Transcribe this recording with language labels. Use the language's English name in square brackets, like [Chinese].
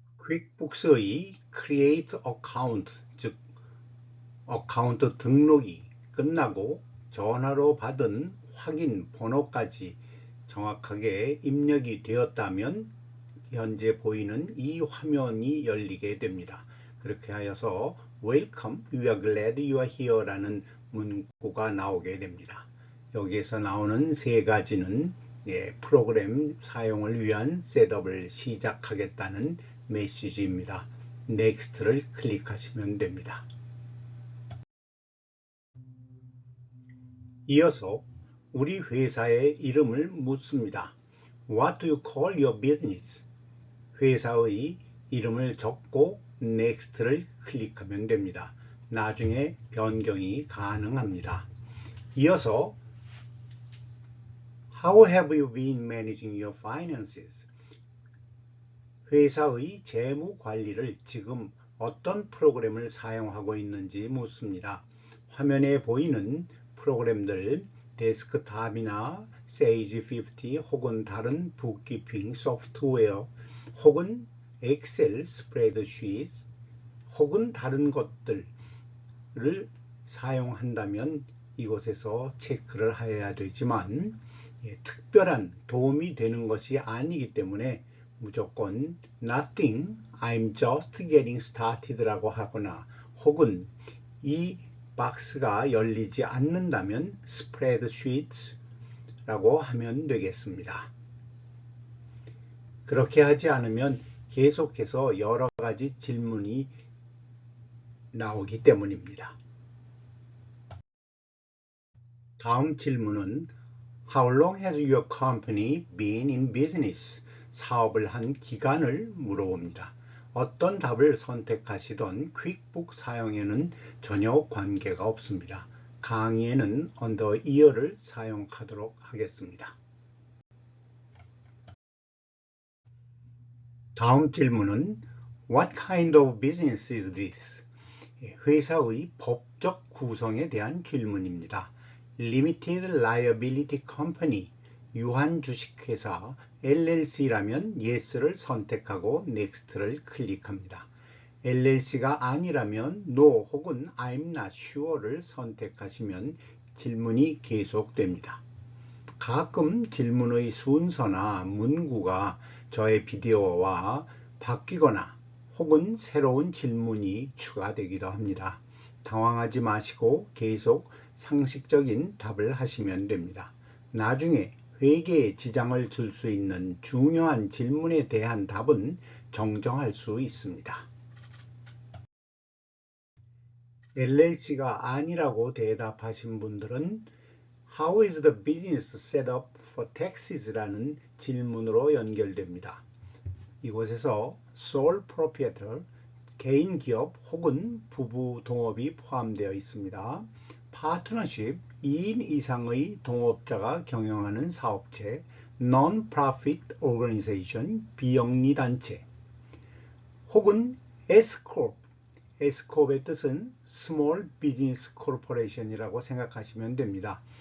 [Korean] 퀵북스의 Create Account, 즉 어카운트 등록이 끝나고 전화로 받은 확인 번호까지 정확하게 입력이 되었다면 현재 보이는 이 화면이 열리게 됩니다. 그렇게 하여서 [English] Welcome, we are glad you are here [Korean] 라는 문구가 나오게 됩니다. 여기에서 나오는 세 가지는 프로그램 사용을 위한 셋업을 시작하겠다는 메시지입니다. Next를 클릭하시면 됩니다. 이어서 우리 회사의 이름을 묻습니다. [English] What do you call your business? [Korean] 회사의 이름을 적고 Next를 클릭하면 됩니다. 나중에 변경이 가능합니다. 이어서 [English] How have you been managing your finances? [Korean] 회사의 재무 관리를 지금 어떤 프로그램을 사용하고 있는지 묻습니다. 화면에 보이는 프로그램들 데스크탑이나 Sage 50 혹은 다른 북키핑 소프트웨어 혹은 엑셀 스프레드시트 혹은 다른 것들을 사용한다면 이곳에서 체크를 해야 되지만 특별한 도움이 되는 것이 아니기 때문에 무조건 [English] Nothing, I'm just getting started [Korean] 라고 하거나, 혹은 이 박스가 열리지 않는다면 Spreadsheet 라고 하면 되겠습니다. 그렇게 하지 않으면 계속해서 여러 가지 질문이 나오기 때문입니다. 다음 질문은 [English] How long has your company been in business? [Korean] 사업을 한 기간을 물어봅니다. 어떤 답을 선택하시던 퀵북 사용에는 전혀 관계가 없습니다. 강의에는 under year를 사용하도록 하겠습니다. 다음 질문은 [English] What kind of business is this? [Korean] 회사의 법적 구성에 대한 질문입니다. Limited Liability Company, 유한주식회사 LLC라면 Yes를 선택하고 Next를 클릭합니다. LLC가 아니라면 No 혹은 [English] I'm not sure [Korean] 를 선택하시면 질문이 계속됩니다. 가끔 질문의 순서나 문구가 저의 비디오와 바뀌거나 혹은 새로운 질문이 추가되기도 합니다. 당황하지 마시고 계속 상식적인 답을 하시면 됩니다. 나중에 회계에 지장을 줄 수 있는 중요한 질문에 대한 답은 정정할 수 있습니다. LLC가 아니라고 대답하신 분들은 [English] How is the business set up for taxes? [Korean] 라는 질문으로 연결됩니다. 이곳에서 sole proprietor, 개인 기업 혹은 부부 동업이 포함되어 있습니다. partnership, 2인 이상의 동업자가 경영하는 사업체, non-profit organization, 비영리 단체, 혹은 S-corp, S-corp의 뜻은 Small Business Corporation이라고 생각하시면 됩니다.